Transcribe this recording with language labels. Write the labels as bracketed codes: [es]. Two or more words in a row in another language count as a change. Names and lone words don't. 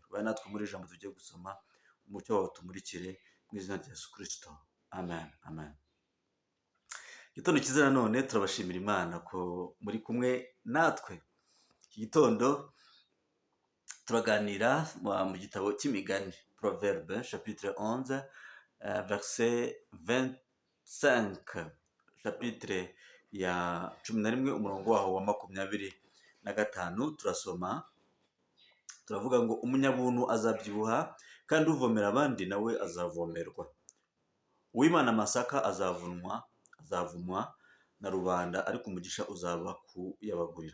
[rw] Bane natwe muri iri jambo tugiye gusoma, umucyo wawe utumurikire mu izina rya Yesu Kristo. Amen, amen. Igitondo cyiza nanone turabashimira Imana ko muri kumwe natwe. Iki gitondo turaganira mu gitabo cy'imigani, [fr] Proverbe chapitre 11 verset 25, [rw] chapitre ya 11 umurongo waho wa 25. Turasoma, turavuga ngo umunyabuntu azabyibuha kandi uvomera abandi nawe azavomerwa. Uwimana amasaka azavumwa na rubanda, ariko umugisha uzaba kuyabagurira.